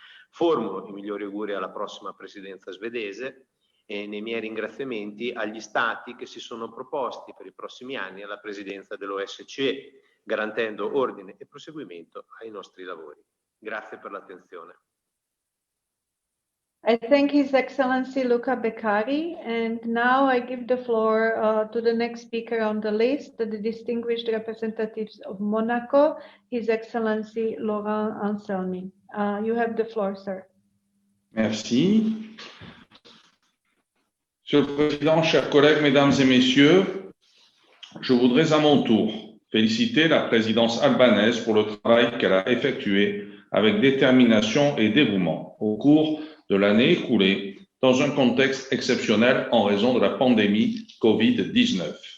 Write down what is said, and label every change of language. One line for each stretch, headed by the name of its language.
Italian: Formulo i migliori auguri alla prossima presidenza svedese e nei miei ringraziamenti agli Stati che si sono proposti per i prossimi anni alla presidenza dell'OSCE, garantendo ordine e proseguimento ai nostri lavori. Grazie per l'attenzione.
English: I thank His Excellency Luca Beccari, and now I give the floor to the next speaker on the list, the distinguished representatives of Monaco, His Excellency Laurent Anselmi. You have the floor, sir.
French: Merci. Monsieur le Président, chers collègues, Mesdames et Messieurs, je voudrais à mon tour féliciter la présidence albanaise pour le travail qu'elle a effectué avec détermination et dévouement au cours de l'année écoulée dans un contexte exceptionnel en raison de la pandémie Covid-19.